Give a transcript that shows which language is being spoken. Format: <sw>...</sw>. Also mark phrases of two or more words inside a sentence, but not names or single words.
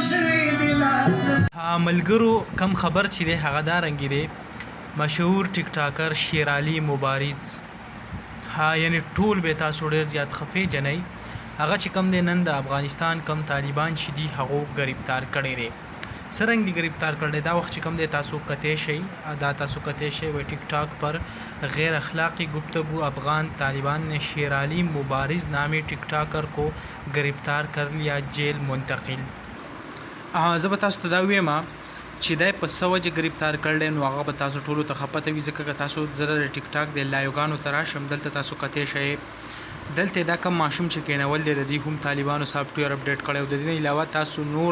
<ps>ملګرو کم خبر چې دی هغه دا رنګې دی مشهور ټیک ټاکر شیر علي مبارز یعنی ټول به تاسو ډېر زیات خفې جنئ هغه چې کم دی نن د افغانستان کم طالبان چې دي هغو گرفتار کړی دی. څرنګه دی گرفتار کړی دا وخت چې کم دی تاسو کتی شئ دا تاسو کتی شئ</ps> <ur>وہ ٹک ٹاک پر غیر اخلاقی گفتگو افغان طالبان نے شیر علي مبارز نامی ٹک ٹاکر کو گرفتار کر لیا جیل منتقل.</ur> <ps>زه به تاسو ته دا ویم چې دی په څه وجې گرفتار کړلی نو هغه به تاسو ټولو ته ښه پته وي ځکه که تاسو زه د ټیک ټاک د لایوګانو ته راشم دلته تاسو کتی شئ دلته دا کم ماشوم چې کینول دی د دې هم طالبانو</ps> <en>software update</en> <ps>کړی او د دې نه علاوه تاسو نور</ps>